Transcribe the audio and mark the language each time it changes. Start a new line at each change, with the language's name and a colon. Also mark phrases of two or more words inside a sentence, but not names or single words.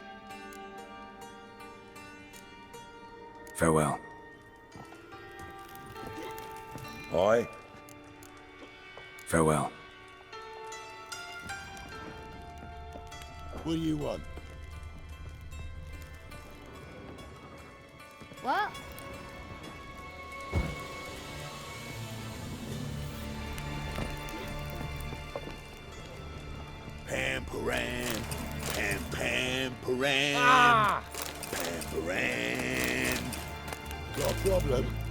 English: Farewell. Aye. Farewell. What do you want? What? Pam-paran, pam-pam-paran, pam-paran. Got a problem?